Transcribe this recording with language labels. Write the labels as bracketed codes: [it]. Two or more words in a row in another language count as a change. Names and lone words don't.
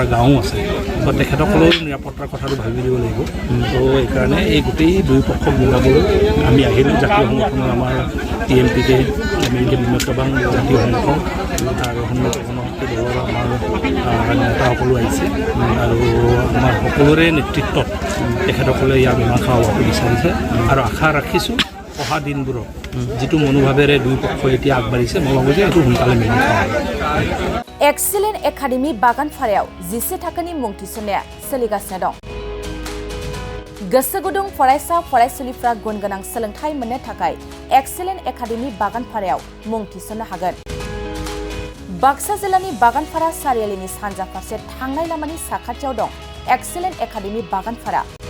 [as] গাঁও আছে তো তেখেতসকলৰ নিৰাপত্তাৰ কথাটো ভাবি দিব লাগিব তো এইকাৰণে এই গোটেই দুই পক্ষক মিলাবলৈ আমি আহিলোঁ জাতীয় সংগঠনৰ আমাৰ টিএমপিকে এমএলকে বিমতবাং জাতীয় সংগঠন আৰু সংগঠনৰ দলৰ আমাৰ নেতাসকলো আহিছে আৰু আমাৰ সকলোৰে নেতৃত্বত তেখেতসকলে ইয়াৰ মীমাংসা হোৱাটো বিচাৰিছে আৰু আশা ৰাখিছোঁ অহা দিনবোৰত যিটো মনোভাৱেৰে দুই পক্ষই এতিয়া আগবাঢ়িছে মই ভাবোঁ যে এইটো সোনকালে মীমাংসা হ'ব। [brx] एक्सिलेन्ट एकाडेमी बागानफारायाव 10 थाखोनि मुं थिसननाया सोलिगासिनो दं। गोसो गुदुं फरायसा फरायसुलिफ्रा गुन गोनां सोलोंथाइ मोननो थाखाय एक्सिलेन्ट एकाडेमी बागानफारायाव मुं थिसननो हागोन। बाक्सा जिल्लानि बागानफारा सारियालिनि सानजा फारसे थांनाय लामानि साखाथियाव दं एक्सिलेन्ट एकाडेमी बागानफारा।